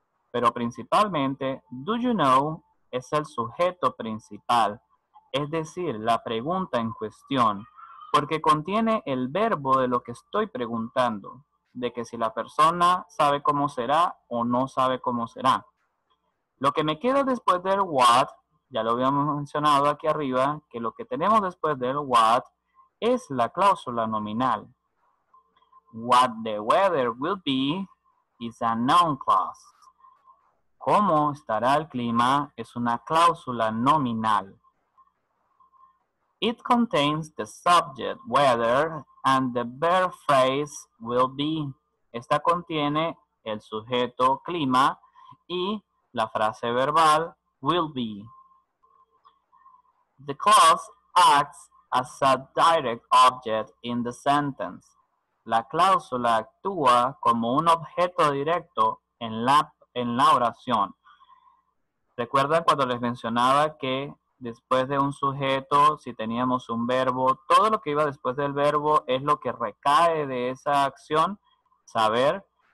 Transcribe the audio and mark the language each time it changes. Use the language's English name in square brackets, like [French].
[Spanish] pero principalmente, [English] do you know [Spanish] es el sujeto principal, es decir, la pregunta en cuestión, porque contiene el verbo de lo que estoy preguntando, de que si la persona sabe cómo será o no sabe cómo será. Lo que me queda después del what, ya lo habíamos mencionado aquí arriba, que lo que tenemos después del what es la cláusula nominal. [English] What the weather will be is a noun clause. [Spanish] ¿Cómo estará el clima? Es una cláusula nominal. [English] It contains the subject weather and the verb phrase will be. [Spanish] Esta contiene el sujeto clima y la frase verbal [English] will be. The clause acts as a direct object in the sentence. [Spanish] La cláusula actúa como un objeto directo en la oración. ¿Recuerdan cuando les mencionaba que después de un sujeto, si teníamos un verbo, todo lo que iba después del verbo es lo que recae de esa acción? Saber.